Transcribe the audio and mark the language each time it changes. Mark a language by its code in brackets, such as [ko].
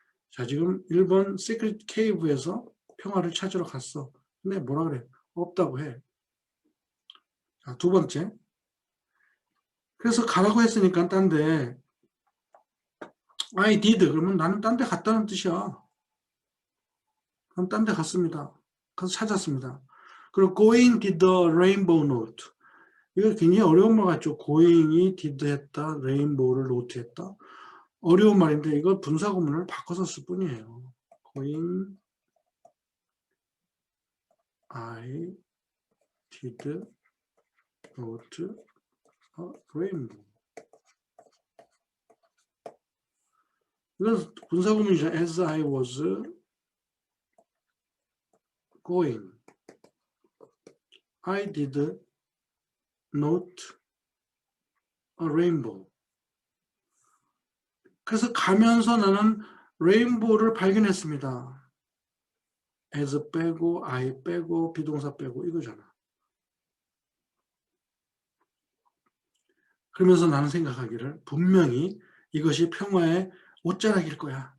[ko] 자, 지금 1번 Secret Cave에서 평화를 찾으러 갔어. 근데 뭐라 그래? 없다고 해. 자, 두 번째. 그래서 가라고 했으니까 딴 데 [en] I did. [ko] 그러면 나는 딴 데 갔다는 뜻이야. 그럼 딴 데 갔습니다. 가서 찾았습니다. 그리고 [en] going did the rainbow note. [ko] 이거 굉장히 어려운 말 같죠. going이 did 했다, rainbow를 note 했다. 어려운 말인데 이거 분사구문을 바꿔서 쓸 뿐이에요. [en] going, I did note a rainbow. [ko] 이건 분사구문이죠. [en] As I was going, I did note a rainbow. [ko] 그래서 가면서 나는 레인보우를 발견했습니다. as 빼고 I 빼고 비동사 빼고 이거잖아. 그러면서 나는 생각하기를 분명히 이것이 평화의 옷자락일 거야.